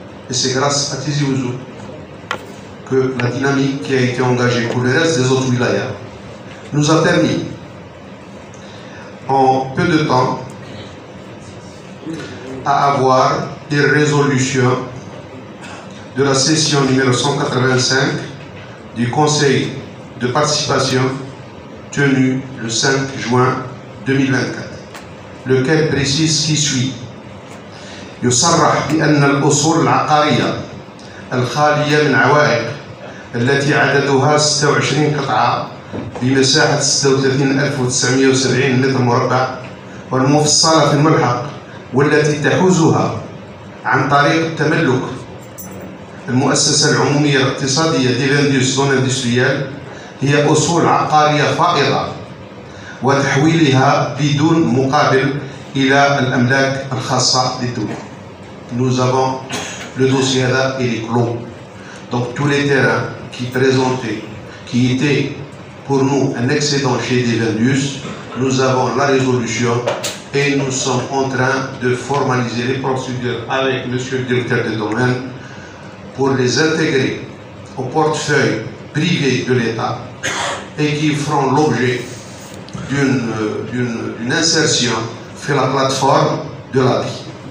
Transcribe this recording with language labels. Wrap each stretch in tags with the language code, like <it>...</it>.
<fr>Et c'est grâce à Tizi Ouzou que la dynamique qui a été engagée pour le reste des autres wilayas nous a permis, en peu de temps, à avoir des résolutions de la session numéro 185 du Conseil de participation tenue le 5 juin 2024, lequel précise qui suit.</fr> <ar>يصرح بأن الأصول العقارية الخالية من عوائق التي عددها 26 قطعة بمساحة 36970 متر مربع والمفصلة في الملحق والتي تحوزها عن طريق التملك المؤسسة العمومية الاقتصادية ديفندوس زون اندستريال هي أصول عقارية فائضة وتحويلها بدون مقابل إلى الأملاك الخاصة للدولة.</ar> <fr>Nous avons le dossier là, il est clos. Donc tous les terrains qui présentaient, qui étaient pour nous un excédent chez Divendus, nous avons la résolution et nous sommes en train de formaliser les procédures avec monsieur le directeur de domaine pour les intégrer au portefeuille privé de l'État et qui feront l'objet d'une insertion sur la plateforme de la vie.</fr>